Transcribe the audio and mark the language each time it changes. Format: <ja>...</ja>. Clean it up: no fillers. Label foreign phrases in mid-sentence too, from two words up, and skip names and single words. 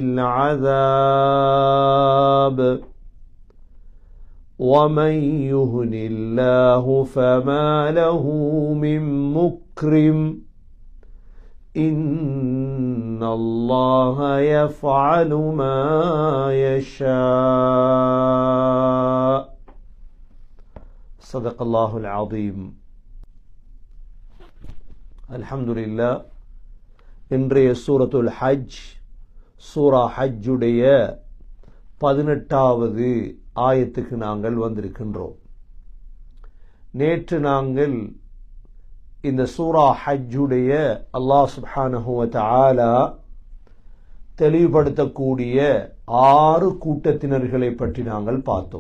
<ar>العذاب ومن يهن الله فما له من مكرم إن الله يفعل ما يشاء. صدق الله العظيم. الحمد لله.</ar> <ta>இன்றைய சூரத்துல் ஹஜ், சூரா ஹஜ்ஜுடைய 18வது ஆயத்துக்கு நாங்கள் வந்திருக்கின்றோம். நேற்று நாங்கள் இந்த சூரா ஹஜ்ஜுடைய</ta> <ar>الله سبحانه و تعالى</ar> <ta>தெளிவுபடுத்தக்கூடிய 6 கூட்டத்தினர்களை பற்றி நாங்கள் பார்த்தோம்.</ta>